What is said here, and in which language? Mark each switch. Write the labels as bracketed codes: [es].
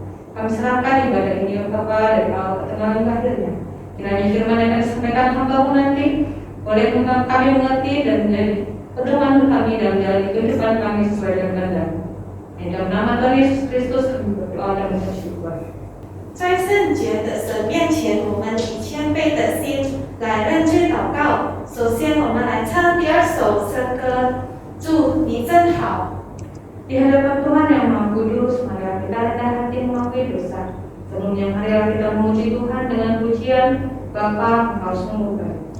[id] Kami serahkan ibadah ini ya Bapa dari awal ke tengah hingga akhirnya. Kiranya firman yang akan disampaikan hamba-Mu nanti boleh kami mengerti dan menjadi pedoman kami dalam jalan kehidupan kami sesuai dengan kehendak-Mu. Dalam nama Tuhan Yesus Kristus kami berdoa dan bersyukur. [zh] 在圣洁的神面前，我们以谦卑的心来认真祷告。首先，我们来唱第二首诗歌，主你真好。 [id] Di hadapan Tuhan yang Maha Kudus, mari kita rendah hati mengakui dosa. Sebelumnya mari kita memuji Tuhan dengan pujian Bapa Engkau sungguh baik.